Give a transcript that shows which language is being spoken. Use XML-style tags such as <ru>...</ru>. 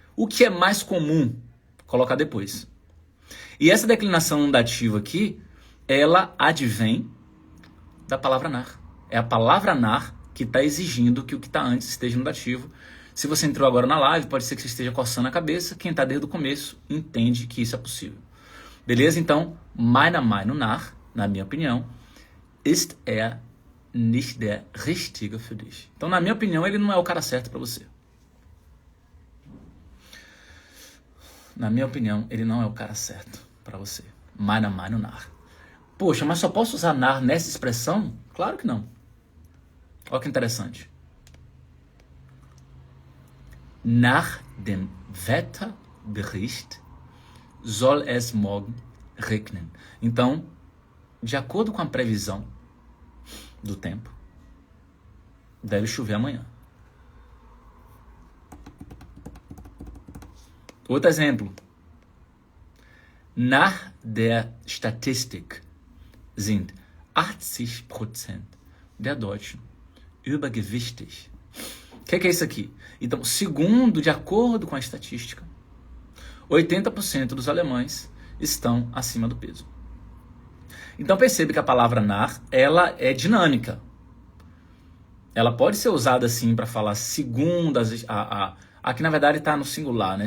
<pt>O que é mais comum? Colocar depois. E essa declinação dativa aqui, ela advém da palavra nach. É a palavra nach que está exigindo que o que está antes esteja no dativo. Se você entrou agora na live, pode ser que você esteja coçando a cabeça. Quem está desde o começo entende que isso é possível. Beleza?</pt> <de>Então, meiner Meinung nach,</de> <pt>na minha opinião,</pt> <de>ist nicht der Richtige für dich.</de> <pt>Então, na minha opinião, ele não é o cara certo para você. Na minha opinião, ele não é o cara certo para você.</pt> <de>Meiner Meinung nach.</de> <pt>Poxa, mas só posso usar nach nessa expressão? Claro que não. Olha que interessante.</pt> <de>Nach dem Wetterbericht soll es morgen regnen.</de> <pt>Então, de acordo com a previsão do tempo, deve chover amanhã. Outro exemplo.</pt> <de>Nach der Statistik sind 80% der Deutschen übergewichtig.</de> <pt>O que é isso aqui? Então, segundo, de acordo com a estatística, 80% dos alemães estão acima do peso. Então percebe que a palavra nach, ela é dinâmica. Ela pode ser usada assim para falar segundo aqui na verdade está no singular, né?</pt>